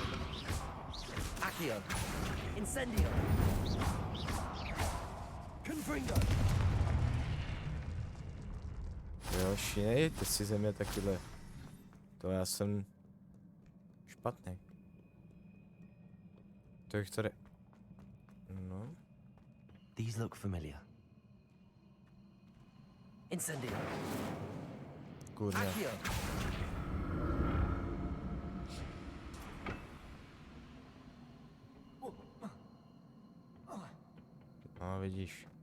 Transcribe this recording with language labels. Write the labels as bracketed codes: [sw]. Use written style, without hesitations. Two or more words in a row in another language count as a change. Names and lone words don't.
[cs] Accio! Incendio! Confringo! Jo, šinejte si ze mě takyhle. To já jsem špatný. To jich tady... No. [en] These look familiar. [cs] Incendio! Kurně. Accio! No, vidíš.